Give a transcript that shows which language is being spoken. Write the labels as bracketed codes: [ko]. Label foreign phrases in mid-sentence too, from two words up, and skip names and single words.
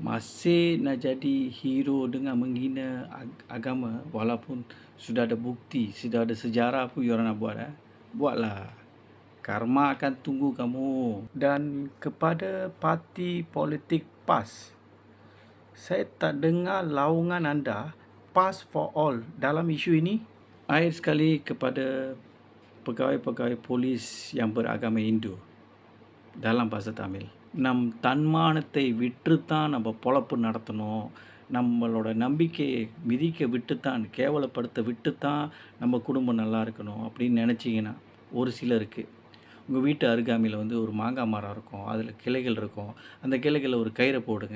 [ms] Masih nak jadi hero dengan menghina agama walaupun sudah ada bukti, sudah ada sejarah pun you orang nak buat. Buatlah. Karma akan tunggu kamu. Dan kepada parti politik PAS, saya tak dengar laungan anda PAS for all dalam isu ini. Akhir sekali kepada pegawai-pegawai polis yang beragama Hindu dalam bahasa Tamil, [ta] நம் தன்மானத்தை விற்றுத்தான் நம்ம பொழப்பு நடத்தணும், நம்மளோட நம்பிக்கையை மிதிக்க விட்டுத்தான், கேவலப்படுத்த விட்டுத்தான் நம்ம குடும்பம் நல்லா இருக்கணும் அப்படின்னு நினச்சிங்கன்னா, ஒரு சிலருக்கு உங்கள் வீட்டு அருகாமையில் வந்து ஒரு மாங்காய் மரம் இருக்கும், அதில் கிளைகள் இருக்கும், அந்த கிளைகளில் ஒரு கயிறை போடுங்க.